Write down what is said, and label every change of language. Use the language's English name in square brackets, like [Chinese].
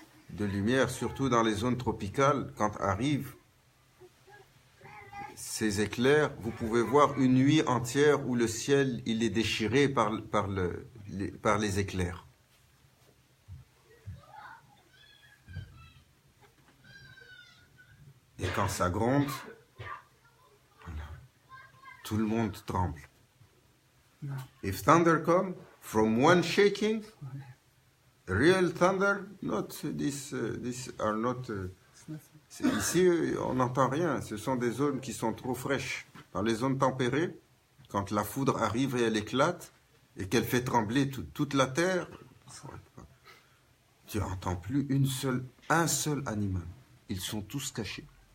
[French] de lumière, surtout dans les zones tropicales, quand arrivent ces éclairs, vous pouvez voir une nuit entière où le ciel il est déchiré par les éclairs. Et quand ça gronde, tout le monde tremble. [English] If thunder comes from one shaking, real thunder, not this are not. [French] Ici, on n'entend rien. Ce sont des zones qui sont trop fraîches. Dans les zones tempérées, quand la foudre arrive et elle éclate et qu'elle fait trembler toute la terre, tu n'entends plus un seul animal. Ils sont tous cachés.